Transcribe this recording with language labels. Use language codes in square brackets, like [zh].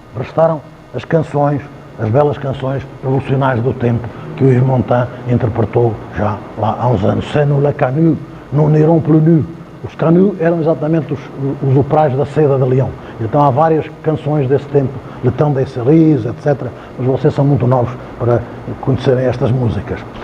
[pt] Restaram as canções, as belas canções revolucionárias do tempo que o Yves Montand interpretou já lá há uns anos. [fr] C'est nous les canuts, nous n'irons plus nus. [pt] Os canuts eram exatamente os operários da seda de Lyon. Então há várias canções desse tempo, Le Temps des Cerises, etc. Mas vocês são muito novos para conhecerem estas músicas.